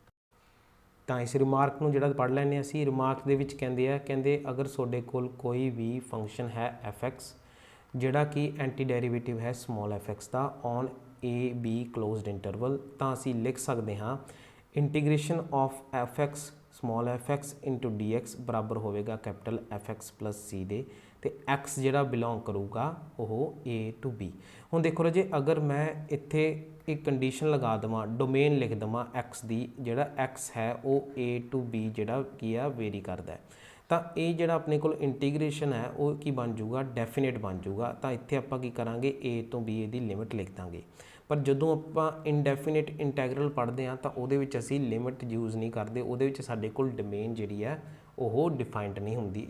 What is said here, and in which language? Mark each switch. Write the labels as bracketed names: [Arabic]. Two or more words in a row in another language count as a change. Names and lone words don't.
[Punjabi] ਤਾਂ ਇਸ ਰਿਮਾਰਕ ਨੂੰ ਜਿਹੜਾ ਪੜ੍ਹ ਲੈਂਦੇ ਹਾਂ ਅਸੀਂ। ਰਿਮਾਰਕ ਦੇ ਵਿੱਚ ਕਹਿੰਦੇ ਅਗਰ ਤੁਹਾਡੇ ਕੋਲ ਕੋਈ ਵੀ ਫੰਕਸ਼ਨ ਹੈ f(x) ਜਿਹੜਾ ਕਿ ਐਂਟੀ ਡੈਰੀਵੇਟਿਵ ਹੈ ਸਮਾਲ f(x) ਦਾ [English] on a b closed interval, [Punjabi] ਤਾਂ ਅਸੀਂ ਲਿਖ ਸਕਦੇ ਹਾਂ [English] integration of f(x) small f(x) into dx [Punjabi] ਬਰਾਬਰ ਹੋਵੇਗਾ [English] capital f(x) plus c [Punjabi] ਦੇ, ਤੇ x ਜਿਹੜਾ ਬਿਲੋਂਗ ਕਰੂਗਾ ਉਹ [English] a to b। [Punjabi] ਹੁਣ ਦੇਖੋ ਰਾਜੇ, ਅਗਰ ਮੈਂ ਇੱਥੇ ਇੱਕ ਕੰਡੀਸ਼ਨ ਲਗਾ ਦੇਵਾਂ, ਡੋਮੇਨ ਲਿਖ ਦੇਵਾਂ x ਦੀ, ਜਿਹੜਾ x ਹੈ ਉਹ [English] a to b [Punjabi] ਜਿਹੜਾ ਕੀ ਆ ਵੇਰੀ ਕਰਦਾ, ਤਾਂ ਇਹ ਜਿਹੜਾ ਆਪਣੇ ਕੋਲ ਇੰਟੀਗ੍ਰੇਸ਼ਨ ਹੈ ਉਹ ਕੀ ਬਣ ਜਾਊਗਾ, ਡੈਫੀਨੇਟ ਬਣ ਜਾਊਗਾ। ਤਾਂ ਇੱਥੇ ਆਪਾਂ ਕੀ ਕਰਾਂਗੇ, a ਤੋਂ b ਦੀ ਲਿਮਿਟ ਲਿਖ ਦਾਂਗੇ। ਪਰ ਜਦੋਂ ਆਪਾਂ [English] indefinite integral [Punjabi] ਪੜ੍ਹਦੇ ਹਾਂ ਤਾਂ ਉਹਦੇ ਵਿੱਚ ਅਸੀਂ [English] limit use [Punjabi] ਨਹੀਂ ਕਰਦੇ, ਉਹਦੇ ਵਿੱਚ ਸਾਡੇ ਕੋਲ ਡੋਮੇਨ ਜਿਹੜੀ ਹੈ ਉਹ ਡਿਫਾਈਨਡ ਨਹੀਂ ਹੁੰਦੀ।